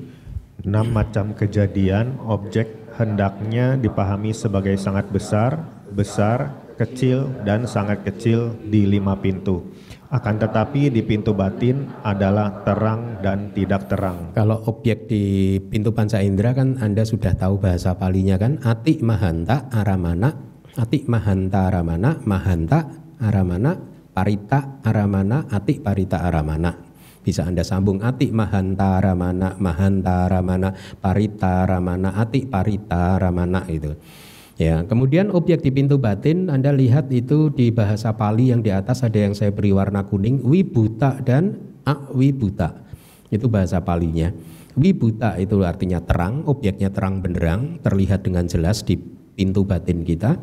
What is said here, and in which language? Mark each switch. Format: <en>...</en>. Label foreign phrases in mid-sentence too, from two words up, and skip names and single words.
<id>6 macam kejadian objek hendaknya dipahami sebagai sangat besar, besar, kecil, dan sangat kecil di 5 pintu. Akan tetapi di pintu batin adalah terang dan tidak terang. Kalau objek di pintu panca indera kan Anda sudah tahu bahasa palinya kan,</id> <pi>ati mahanta aramana, ati mahanta aramana, mahanta aramana, parita aramana, ati parita aramana.</pi> <id>Bisa Anda sambung</id> <pi>ati mahanta ramana, mahanta ramana, parita ramana, ati parita ramana</pi> <id>itu. Ya, kemudian objek di pintu batin Anda lihat itu di bahasa Pali yang di atas ada yang saya beri warna kuning, wibuta dan awibuta. Itu bahasa Palinya. Wibuta itu artinya terang, objeknya terang benderang, terlihat dengan jelas di pintu batin kita.</id>